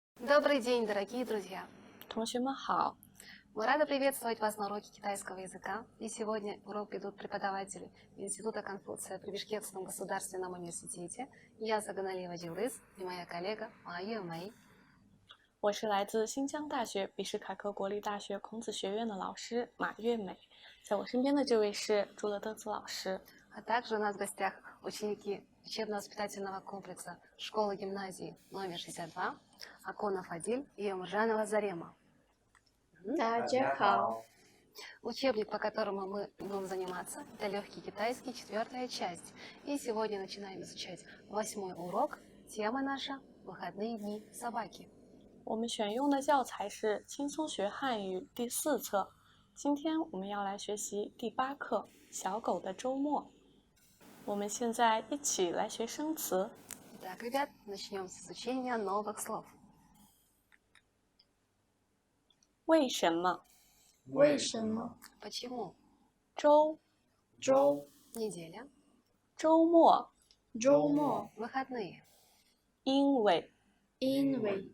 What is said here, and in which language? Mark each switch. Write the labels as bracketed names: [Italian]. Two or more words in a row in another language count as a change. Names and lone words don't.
[Russian] Добрый день, дорогие друзья! [Chinese] 同学们好， [Russian] Мы рады приветствовать вас на уроке китайского языка. И сегодня урок ведут преподаватели Института Конфуция при Бишкекском государственном университете. Я Заганалиева Джилдыз и моя коллега Майя Мэй. [Chinese] 我是来自新疆大学比什凯克国立大学孔子学院的老师马月美，在我身边的这位是朱乐德子老师。 [Russian] А также у нас в гостях ученики учебно-воспитательного комплекса школы-гимназии номер 62 Аконов Адиль и Умуржанова Зарема. [Chinese] 大家好， [Russian] Учебник, по которому мы будем заниматься, это легкий китайский, 4-я часть. И сегодня начинаем изучать 8-й урок. Тема наша «Выходные дни собаки». [Chinese] 我们选用的教材是《轻松学汉语》第4册。今天我们要来学习第8课《小狗的周末》。我们现在一起来学生词。 [Russian] Итак, ребят, начнем с изучения новых слов. [Chinese] 为什么？为什么 [Russian] Почему? [Chinese] 周周 [Russian] Неделя. [Chinese] 周末，周末？ [Russian] Выходные. [Chinese] 因为因为